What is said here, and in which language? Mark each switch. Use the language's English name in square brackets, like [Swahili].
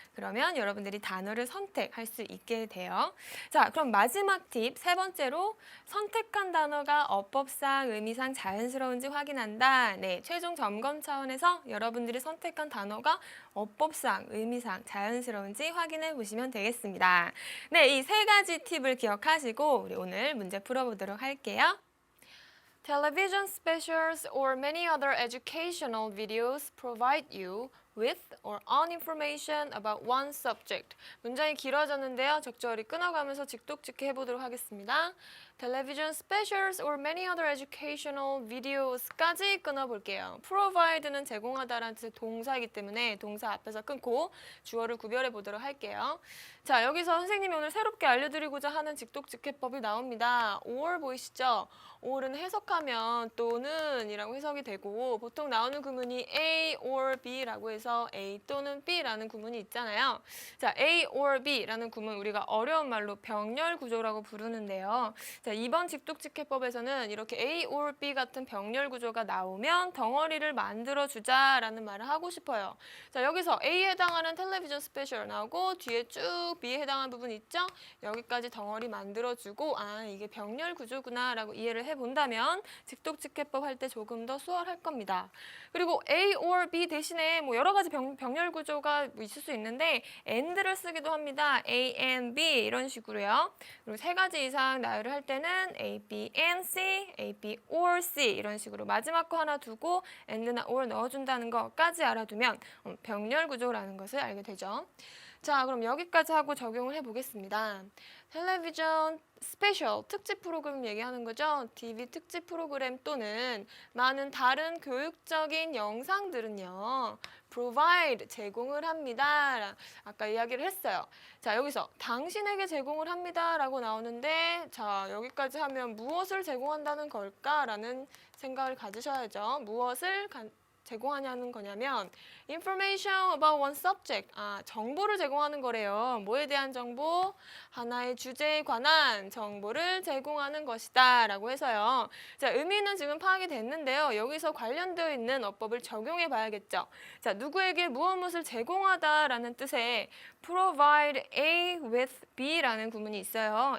[Korean] 그러면 여러분들이 단어를 선택할 수 있게 돼요. 자, 그럼 마지막 팁, 세 번째로 선택한 단어가 어법상, 의미상 자연스러운지 확인한다. 네, 최종 점검 차원에서 여러분들이 선택한 단어가 어법상, 의미상 자연스러운지 확인해 보시면 되겠습니다. 네, 이 3가지 팁을 기억하시고 우리 오늘 문제 풀어보도록 할게요. [English] Television specials or many other educational videos provide you with or on information about one subject. [Korean] 문장이 길어졌는데요. 적절히 끊어가면서 직독직해 해보도록 하겠습니다. [English] Television specials or many other educational videos까지 [Korean] 끊어볼게요. provide는 제공하다라는 뜻의 동사이기 때문에 동사 앞에서 끊고 주어를 구별해 보도록 할게요. 자, 여기서 선생님이 오늘 새롭게 알려드리고자 하는 직독직해법이 나옵니다. or 보이시죠? or은 해석하면 또는 이라고 해석이 되고 보통 나오는 구문이 A or B라고 해서 A 또는 B라는 구문이 있잖아요. 자, A or B라는 구문 우리가 어려운 말로 병렬 구조라고 부르는데요. 자, 이번 직독직해법에서는 이렇게 A or B 같은 병렬 구조가 나오면 덩어리를 만들어주자라는 말을 하고 싶어요. 자, 여기서 A에 해당하는 텔레비전 스페셜 나오고 뒤에 쭉 B에 해당하는 부분 있죠? 여기까지 덩어리 만들어주고 아, 이게 병렬 구조구나 라고 이해를 해본다면 직독직해법 할 때 조금 더 수월할 겁니다. 그리고 A or B 대신에 뭐 여러 가지 병렬 구조가 있을 수 있는데 and를 쓰기도 합니다. A and B 이런 식으로요. 그리고 3가지 이상 나열을 할 때는 A, B and C, A, B or C 이런 식으로 마지막 거 하나 두고 and나 or 넣어준다는 것까지 알아두면 병렬 구조라는 것을 알게 되죠. 자, 그럼 여기까지 하고 적용을 해보겠습니다. 텔레비전 스페셜 특집 프로그램 얘기하는 거죠. TV 특집 프로그램 또는 많은 다른 교육적인 영상들은요. provide 제공을 합니다. 아까 이야기를 했어요. 자, 여기서 당신에게 제공을 합니다 라고 나오는데 자, 여기까지 하면 무엇을 제공한다는 걸까라는 생각을 가지셔야죠. 무엇을 제공하냐는 거냐면 [English] information about one subject. [Korean] 정보를 제공하는 거래요. 뭐에 대한 정보? 하나의 주제에 관한 정보를 제공하는 것이다 라고 해서요. 자, 의미는 지금 파악이 됐는데요. 여기서 관련되어 있는 어법을 적용해 봐야겠죠. 자, 누구에게 무엇을 제공하다라는 뜻의 provide A with B라는 구문이 있어요.